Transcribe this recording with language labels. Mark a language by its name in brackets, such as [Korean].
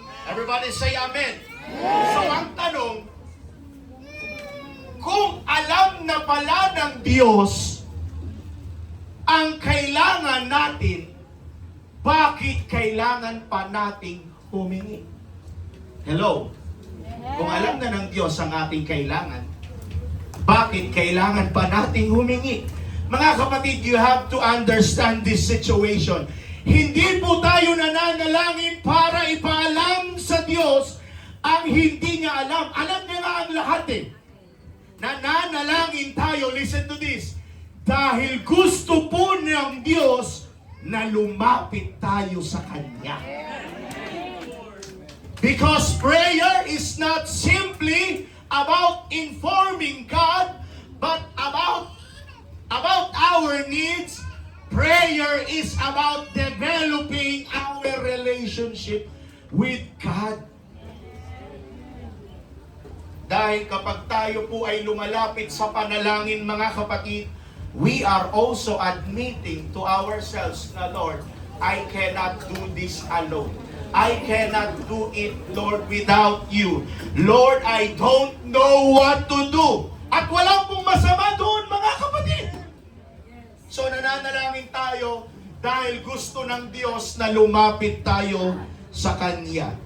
[English] Everybody say amen. [Filipino] So ang tanong, kung alam na pala ng Diyos ang kailangan natin, bakit kailangan pa nating humingi? Hello? Kung alam na ng Diyos ang ating kailangan, bakit kailangan pa nating humingi? Mga kapatid, [English] you have to understand this situation. [Filipino] Hindi po tayo nananalangin para ipaalam sa Diyos ang hindi niya alam. Alam niya nga ang lahat eh. Nananalangin tayo, [English] listen to this, [Filipino] dahil gusto po ng Diyos na lumapit tayo sa Kanya. [English] Because prayer is not simply about informing God, but about our needs. Prayer is about developing our our relationship with God. [Filipino] Dahil kapag tayo po ay lumalapit sa panalangin, mga kapatid, [English] we are also admitting to ourselves [Filipino] na, Lord, [English] I cannot do this alone. I cannot do it, Lord, without you. Lord, I don't know what to do. [Filipino] At wala pong masama doon, mga kapatid. So nananalangin tayo dahil gusto ng Diyos na lumapit tayo sa Kanya.